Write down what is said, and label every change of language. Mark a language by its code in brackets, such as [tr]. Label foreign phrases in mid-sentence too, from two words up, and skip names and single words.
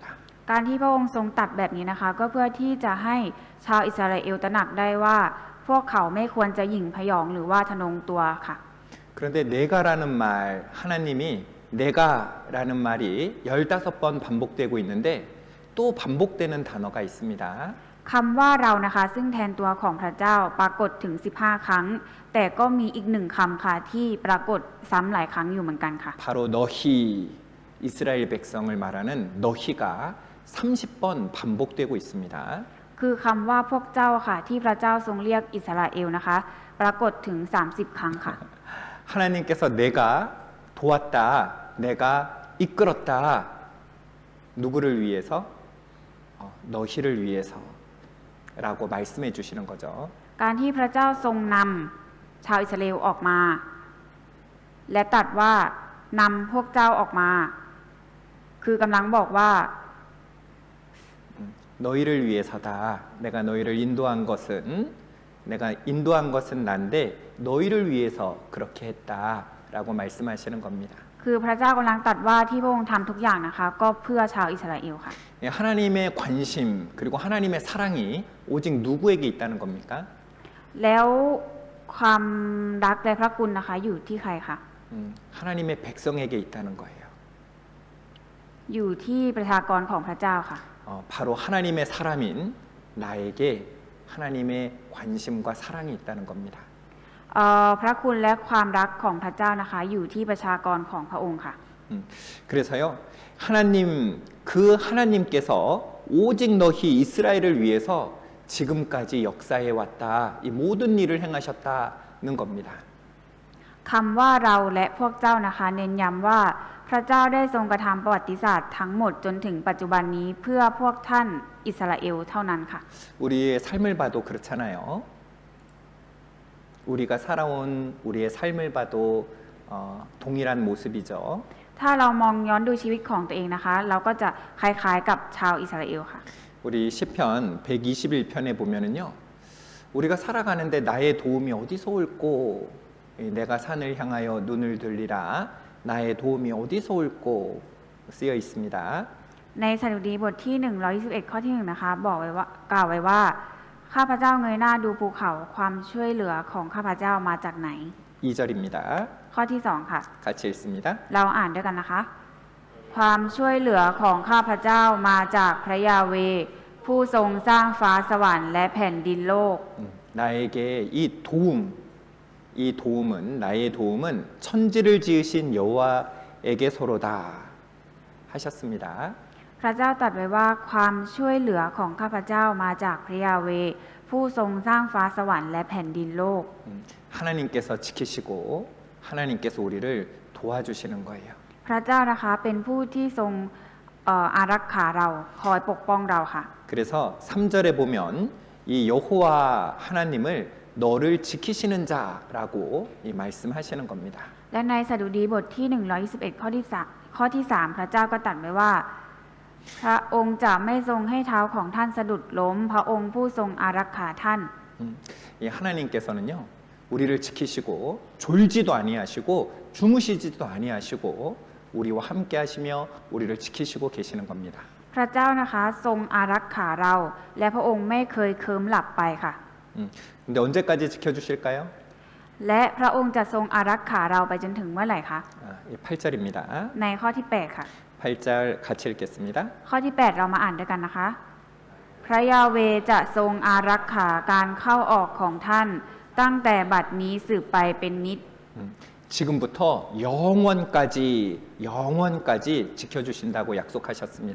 [th] การที่พระองค์ทรงตรัสแบบนี้นะคะก็เพื่อที่จะให้ชาวอิสราเอลตระหนักได้ว่าพวกเขาไม่ควรจะหยิ่งพยองหรือว่าทะนงตัวค่ะ [ko] 그런데 내가라는 말, 하나님이 내가라는 말이 15번 반복되고 있는데 또 반복되는 단어가 있습니다. [th] คำว่าเรานะคะซึ่งแทนตัวของพระเจ้าปรากฏถึง15 ครั้ง แต่ก็มีอีกหนึ่งคำค่ะที่ปรากฏซ้ำหลายครั้งอยู่เหมือนกันค่ะ [ko] 바로 너희 이스라엘 백성을 말하는 너희가 30번 반복되고 있습니다. [th] คือคำว่าพวกเจ้าค่ะที่พระเจ้าทรงเรียกอิสราเอลนะคะปรากฏถึง30 ครั้งค่ะ [ko] 하나님께서 내가 도왔다, 내가 이끌었다. 누구를 위해서? 너희를 위해서라고 말씀해 주시는 거죠. [th] การที่พระเจ้าทรงนำชาวอิสราเอลออกมา และตรัสว่านำพวกเจ้าออกมา คือกำลังบอกว่า [ko] 너희를 위해서다. 내가 너희를 내가 인도한 것은 난데 너희를 위해서 그렇게 했다라고 말씀하시는 겁니다. [th] คือพระเจ้ากำลังตรัสว่าที่พระองค์ทำทุกอย่างนะคะก็เพื่อชาวอิสราเอลค่ะ [ko] 하나님의 관심 그리고 하나님의 사랑이 오직 누구에게 있다는 겁니까? [th] แล้วความรักและพระคุณนะคะอยู่ที่ใครคะ [ko] 하나님의 백성에게 있다는 거예요. [th] อยู่ที่ประชากรของพระเจ้าค่ะ [ko] 바로 하나님의 사람인 나에게 하나님의 관심과 사랑이 있다는 겁니다. [th] พระคุณและความรักของพระเจ้านะคะอยู่ที่ประชากรของพระองค์ค่ะ [ko] 그래서요 하나님께서 오직 너희 이스라엘을 위해서 지금까지 역사해 왔다. 이 모든 일을 행하셨다는 겁니다. [th] คำว่าเราและพวกเจ้านะคะเน้นย้ำว่าพระเจ้าได้ทรงกระทำประวัติศาสตร์ทั้งหมดจนถึงปัจจุบันนี้เพื่อพวกท่านอิสราเอลเท่านั้นค่ะ [ko] 우리의 삶을 봐도 그렇잖아요. 우리가 살아온 우리의 삶을 봐도 동일한 모습이죠. [th] ถ้าเรามองย้อนดูชีวิตของตัวเองนะคะ เราก็จะคล้ายๆกับชาวอิสราเอลค่ะ [ko] 우리 시편 121편에 보면은요. 우리가 살아가는데 나의 도움이 어디서 올꼬? 내가 산을 향하여 눈을 들리라. 나의 도움이 어디서 올꼬? 쓰여 있습니다. [th] ในสดุดีบทที่121ข้อที่1นะคะบอกไว้ว่ากล่าวไว้ว่าข้าพเจ้าเงยหน้าดูภูเขาความช่วยเหลือของข้าพเจ้ามาจากไหน [ko] 2절입니다. [th] ข้อที่2ค่ะ [ko] 같이 읽습니다. [th] เราอ่านด้วยกันนะคะ ความช่วยเหลือของข้าพเจ้ามาจากพระยาเวห์ผู้ทรงสร้างฟ้าสวรรค์และแผ่นดินโลก [ko] 나에게 이 도움은 나의 도움은 천지를 지으신 여호와에게서로다 하셨습니다. [th] พระเจ้าตรัสไว้ว่าความช่วยเหลือของข้าพเจ้ามาจากพระยาเวห์ผู้ทรงสร้างฟ้าสวรรค์และแผ่นดินโลก [ko] 하나님께서 지키시고 하나님께서 우리를 도와주시는 거예요. [th] พระเจ้านะคะเป็นผู้ที่ทรงอารักขาเราคอยปกป้องเราค่ะ [ko] 그래서 3절에 보면 이 여호와 하나님을 너를 지키시는 자라고 이 말씀하시는 겁니다. [th] และในสดุดีบทที่121ข้อที่3พระเจ้าก็ตรัสไว้ว่า พระองค์จะไม่ทรงให้เท้าของท่านสะดุดล้ม พระองค์ผู้ทรงอารักขาท่าน [ko] 이 하나님께서는요 우리를 지키시고 졸지도 아니하시고 주무시지도 아니하시고 우리와 함께하시며 우리를 지키시고 계시는 겁니다. [th] พระเจ้านะคะทรงอารักขาเรา และพระองค์ไม่เคยเคลิ้มหลับไปค่ะ [ko] 근데 언제까지 지켜주실까요? [th] และพระองค์จะทรงอารักขาเราไปจนถึงเมื่อไหร่คะ [ko] 8절입니다. [th] ในข้อที่8ค่ะ [ko] 8절 같이 읽겠습니다. [th] ข้อที่8เรามาอ่านด้วยกันนะคะ พระยาเวห์จะทรงอารักขาการเข้าออกของท่าน ตั้งแต่บัดนี้สืบไปเป็นนิจ [ko] 지금부터 영원까지 지켜주신다고 약속하셨습니다.